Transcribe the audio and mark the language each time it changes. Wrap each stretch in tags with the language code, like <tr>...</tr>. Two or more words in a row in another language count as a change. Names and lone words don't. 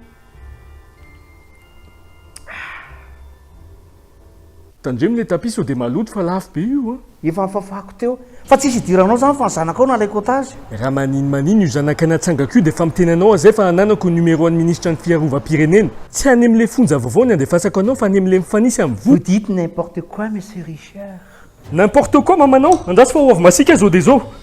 <mg>Tandremo le tapis sao dia maloto fa lafo be io. Efa mifafako teo. Fa tsisy idiranao zany fa ny zanakao nalaiko otazy. Raha maninona io zanaka natsangako io dia efa mitenanao azay fa ananako numéro an'ny ministre ny fiarovam-pirenena. Tsy any amin'ilay fonja vaovao ny andefasako anao fa any amin'ilay mifanisy amin'ny</mg> <fr>Vous dites n'importe quoi, monsieur Richard. N'importe quoi</fr> <mg>mamanao, andraso fa ho avy masika zao dia zao.</mg>